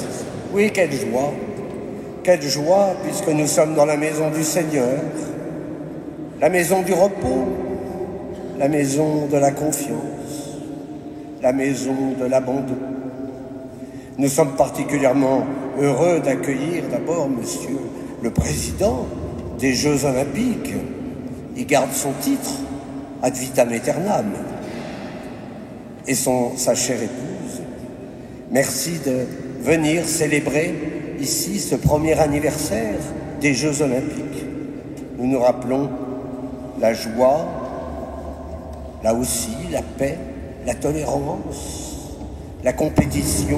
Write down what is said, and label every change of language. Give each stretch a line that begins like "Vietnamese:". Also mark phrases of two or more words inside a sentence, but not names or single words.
French: Oui, quelle joie puisque nous sommes dans la maison du Seigneur, la maison du repos, la maison de la confiance, la maison de l'abandon. Nous sommes particulièrement heureux d'accueillir d'abord Monsieur le Président des Jeux Olympiques. Il garde son titre
Latin: ad vitam aeternam
French: et sa chère épouse. Merci de venir célébrer ici ce premier anniversaire des Jeux Olympiques. Nous nous rappelons la joie, là aussi la paix, la tolérance, la compétition.